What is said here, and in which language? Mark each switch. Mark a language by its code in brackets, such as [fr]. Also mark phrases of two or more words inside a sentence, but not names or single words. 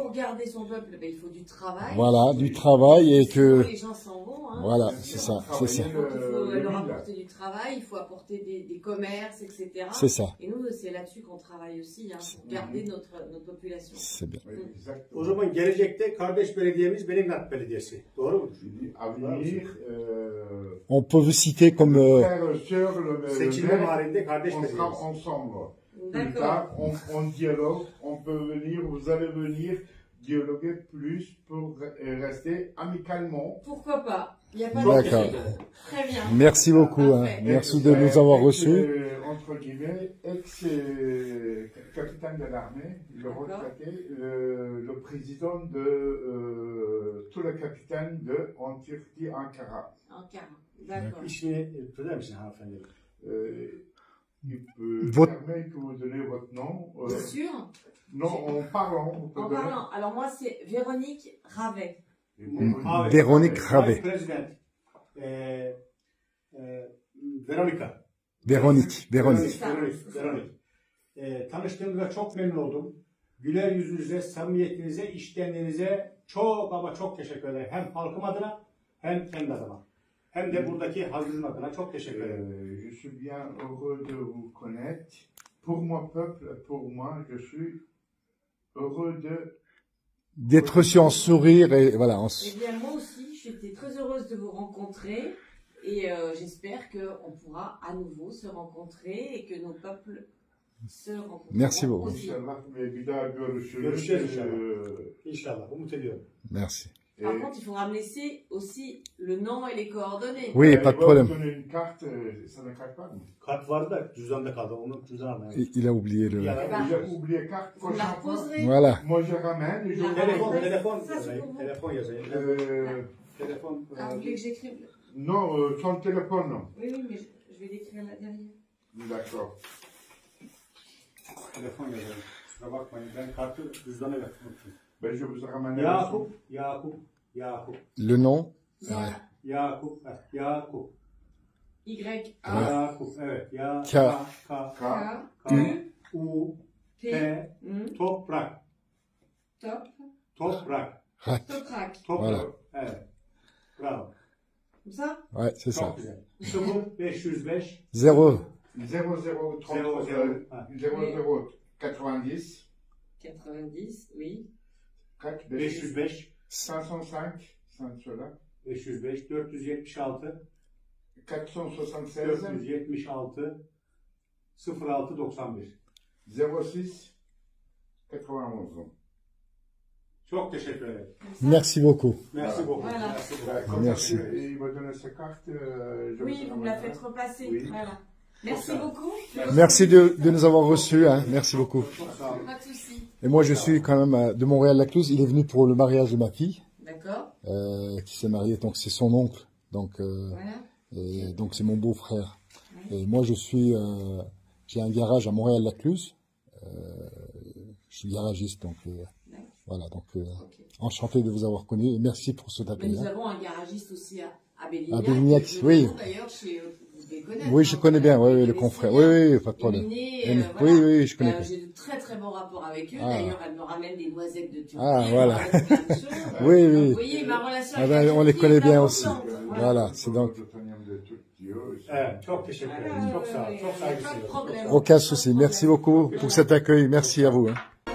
[fr] pour garder son peuple, ben, il faut du travail. Voilà, du travail et Sinon, que... les gens s'en vont. Hein. Voilà, Bien c'est sûr, ça, c'est ça. Donc, il faut le leur ville. apporter du travail, il faut apporter des commerces, etc. C'est ça, Et nous, c'est là-dessus qu'on travaille aussi, hein, pour garder notre population. c'est bien. Oui, exactement. [tr] O zaman gelecekte kardeş belediyemiz Belingrat Belediyesi. Doğru mudur? [fr] Je dis, à venir, On peut vous citer comme... frère, sœur, le [tr] Seçimler [fr] maire, [tr] halinde kardeş [fr] on sera [tr] belediyesi. [fr] ensemble. Plus D'accord. tard, on dialogue, on peut venir, vous allez venir dialoguer plus pour rester amicalement. Pourquoi pas? Il n'y a pas D'accord. de souci. Très bien. Merci beaucoup, hein. Parfait. Merci de nous avoir reçus. Entre guillemets, ex-capitaine de l'armée, le D'accord. retraité, le président de tous les capitaines en Turquie, Ankara. Ankara. D'accord. [tr] İsmini söyler misin hanımefendi? [fr] Il peut Votre- permets que vous donnez votre nom. Bien sûr. Non, en parlant. Vous pouvez En donner. parlant. Alors moi, c'est Véronique Ravet. Et Véronique Ravet. President. Veronica. Véronique. Veronik. [tr] Tanıştığımıza çok memnun oldum. Güler yüzünüze, samimiyetinize, içtenliğinize çok ama çok teşekkür ederim. Hem halkım adına hem kendi adıma. Hem de buradaki hazırın adına çok teşekkür ederim. [fr] Je suis bien heureux de vous connaître. Pour mon peuple, pour moi, je suis heureux de... D'être reçu en sourire et voilà. Eh bien, moi aussi, j'étais très heureuse de vous rencontrer et j'espère qu'on pourra à nouveau se rencontrer et que nos peuples se rencontreront. Merci beaucoup. aussi. [tr] İnşallah bir daha görüşürüz. Görüşeceğiz inşallah. İnşallah, umut ediyorum. [fr] Merci. Par contre, il faudra me laisser aussi le nom et les coordonnées. Oui, pas de Il va problème. vous donner une carte, ça ne carte pas. [tr] Kart vardı da cüzdanda kaldı. Onu cüzdan almayalım. [fr] Il a oublié le. Il a oublié carte. Vous me la Prochaine fois, reposerez. Voilà. moi je ramène et je La vous [tr] Telefon, [fr] Ouais. [tr] telefon [fr] Ça, c'est [tr] yazayım. [fr] pour vous. [tr] Telefon yazayım. Telefon. [fr] Ah, vous voulez que j'écrive? Non, son téléphone, non. Oui, oui, mais je vais l'écrire là derrière. D'accord. [tr] Telefon yazayım. Kusura bakmayın. Ben kartı cüzdana unuttum. [fr] Ben je vous ramène. Yakup. Le nom. Yakup. Y-A. [tr] Yakup. Evet. [fr] K. K. U. P. T. Toprak. Top. Toprak. Rat. Toprak. Voilà. [tr] Evet. Bravo. [fr] Comme ça? Ouais, c'est ça. [tr] Çok güzel. 0505 [fr] Zéro. 00 90 90, oui. 4 505 505 5 cela 505 476 476 476 06 91. 06 91. [tr] Çok teşekkür ederim. [fr] Merci beaucoup. Merci beaucoup. Voilà. Merci beaucoup. Comme Merci. ça, il va donner sa carte. Je Oui, vous vous me la ramènerai. faites repasser. Oui. Voilà. Merci beaucoup. Merci de nous avoir reçus. Hein. Merci beaucoup. [tr] Çok sağ olun. [fr] Pas de souci. Et moi, je suis quand même de Montréal-Lacluse. Il est venu pour le mariage de ma fille, D'accord. qui s'est mariée. Donc, c'est son oncle. Donc, Voilà. et donc c'est mon beau-frère. Et moi, je suis, j'ai un garage à Montréal-Lacluse. Je suis garagiste, donc voilà. Donc, Ok. enchanté de vous avoir connu. Et merci pour cet Mais accueil. nous hein. avons un garagiste aussi à Bélignac. À Bélignac, Je oui. le trouve D'ailleurs, vous devez connaître. Oui, je connais bien. Oui, oui, le confrère. Oui, oui, pas de problème. Éminé, Oui, oui, je connais. J'ai de très très bons rapports avec eux. Ah. D'ailleurs, elle me ramène des noisettes de Turquie. Ah, voilà. elle me ramène plein de choses. Oui, Donc, oui. vous voyez, ma relation Ah avec ben, la on les Turquie connaît est bien aussi. importante. Voilà, c'est donc [tr] Evet, çok teşekkür ederim. Çok sağ olun. Çok [fr] Pas de [tr] saygısıyla. [fr] problème. aucun souci. Merci beaucoup pour cet accueil. Merci à vous. Hein.